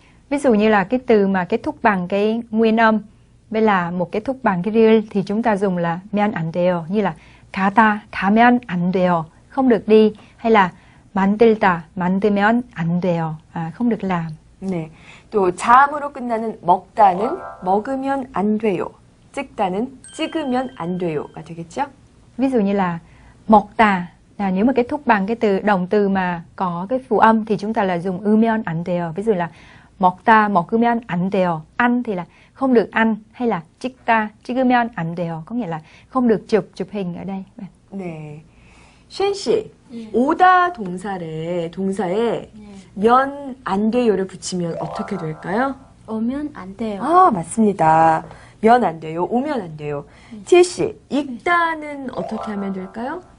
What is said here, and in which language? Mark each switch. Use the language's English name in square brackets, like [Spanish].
[Vietnamese] Ví dụ như là cái từ mà kết thúc bằng cái nguyên âm với là một kết thúc bằng cái 리을 thì chúng ta dùng là 면 안 돼요. Như là [Korean] 가면 안 돼요. [Vietnamese] Không được đi. Hay là [Korean] 만들면 안 돼요. [Vietnamese] Không được làm. [Korean] 네. 또 자음으로 끝나는 먹다는 먹으면 안 돼요. 찍다는 찍으면 안 돼요가 되겠죠? [Vietnamese] Ví dụ như là 먹다. Nếu mà kết thúc bằng cái từ động từ mà có cái phụ âm thì chúng ta là dùng 으면 안 돼요. Ví dụ là [Korean] 먹다, 먹으면 안 돼요. [Vietnamese] Ăn thì là không được ăn. Hay là [Korean] 찍다, 찍으면 안 돼요. [Vietnamese] Có nghĩa là không được chụp hình ở đây. [Korean] 네. 쉔 씨, 오다 동사에 면 안 돼요를 붙이면 어떻게 될까요? 오면 안 돼요. 아, 맞습니다. 면 안 돼요. 오면 안 돼요. 티에 씨, 읽다는 어떻게 하면 될까요?